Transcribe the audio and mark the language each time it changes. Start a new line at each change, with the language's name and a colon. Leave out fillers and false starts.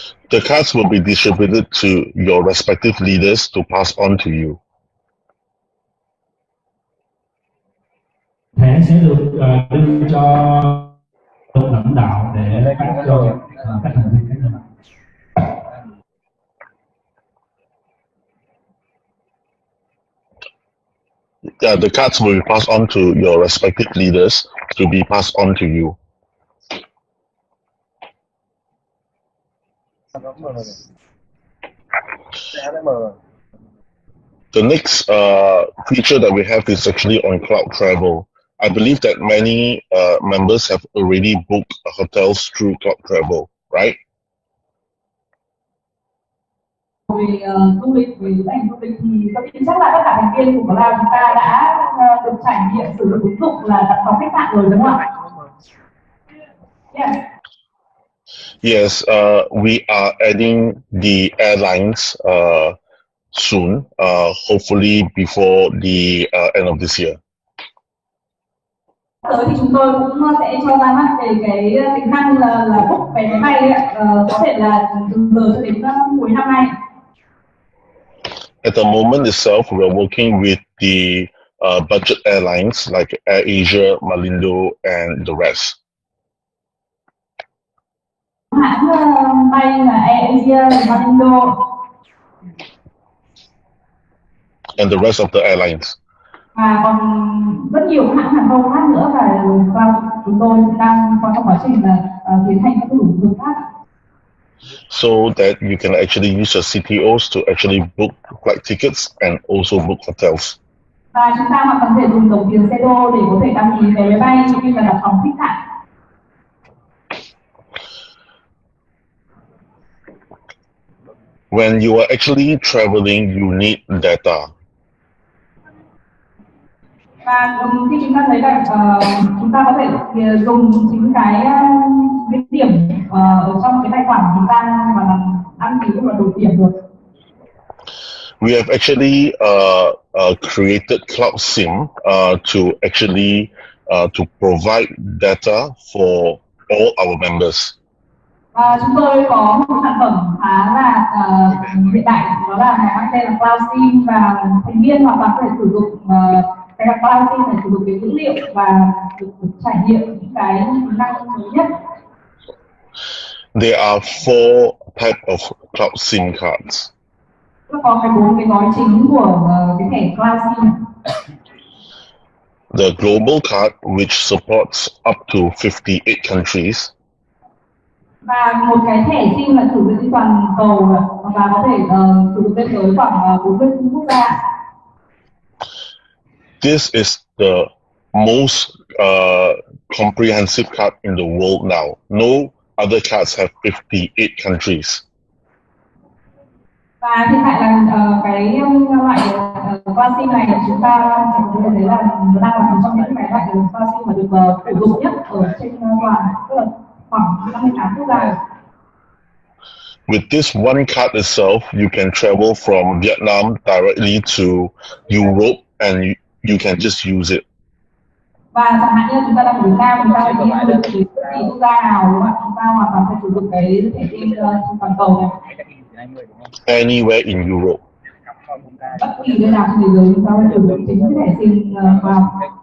English: The cards will be distributed to your respective leaders to pass on to you.
Vietnamese: Thẻ sẽ được đưa cho lãnh đạo để phát cho các thành viên khác nhau.
English: The cards will be passed on to your respective leaders to be passed on to you. The next feature that we have is actually on cloud travel. I believe that many members have already booked hotels through cloud travel, right?
Vietnamese: Về du lịch, về ảnh du lịch thì tôi tin chắc là tất cả thành viên của cloud chúng ta đã được trải nghiệm sử dụng ứng dụng là đặt phòng khách sạn rồi, đúng không ạ?
English: Yes. Yes, we are adding the airlines soon, hopefully before the end of this year.
Vietnamese: Tới thì chúng tôi cũng sẽ cho ra mắt về cái tính năng là book vé máy bay, có thể là từ giờ cho đến cuối năm nay.
English: At the moment itself, we're working with the budget airlines like AirAsia, Malindo, and the rest.
Vietnamese: Hãng bay là AirAsia, Malindo.
English: and the rest of the airlines.
Vietnamese: Và còn rất nhiều các hãng hàng không khác nữa và chúng tôi đang có trong quá trình là tiến hành các thủ tục khác.
English: So that you can actually use your CTOs to actually book flight tickets and also book hotels.
Vietnamese: Và chúng ta hoàn toàn thể dùng đồng tiền CTO để có thể đăng ký vé máy bay cũng như là đặt phòng khách sạn.
English: When you are actually traveling, you need data.
Vietnamese: Và khi chúng ta thấy là chúng ta có thể dùng chính cái điểm ở trong cái tài khoản của chúng ta và đăng ký và đổi tiền được.
English: We have actually created Cloud SIM to actually to provide data for all our members.
Vietnamese: Chúng tôi có một sản phẩm khá là hiện đại, đó là mang tên là Cloud SIM, và thành viên hoàn toàn có thể sử dụng cái Cloud SIM để sử dụng cái dữ liệu và được trải nghiệm những cái tính năng mới nhất.
English: There are 4 types of Cloud SIM cards.
Vietnamese: Có cái 4 cái gói chính của cái thẻ Cloud SIM.
English: The global card, which supports up to 58 countries.
Vietnamese: Và một cái thẻ SIM là sử dụng trên toàn cầu và có thể sử dụng lên tới khoảng 40 quốc gia.
English: This is the most comprehensive card in the world now. No other cards have 58 countries.
Vietnamese: Và hiện tại là cái loại Cloud SIM này chúng ta thấy là nó đang là một trong những cái loại Cloud SIM mà được sử dụng nhất ở trên toàn, tức là khoảng 58 quốc gia.
English: With this one card itself, you can travel from Vietnam directly to Europe, and you can just use it.
Vietnamese: Và chẳng hạn như chúng ta đang ở Việt Nam, chúng ta đi du lịch đến bất kỳ quốc gia nào, đúng không? Chúng ta hoàn toàn phải sử dụng cái thẻ SIM trên toàn cầu này.
English: Anywhere in Europe.
Vietnamese: Bất kỳ nơi nào trên thế giới chúng ta phải sử dụng chính cái thẻ SIM vào.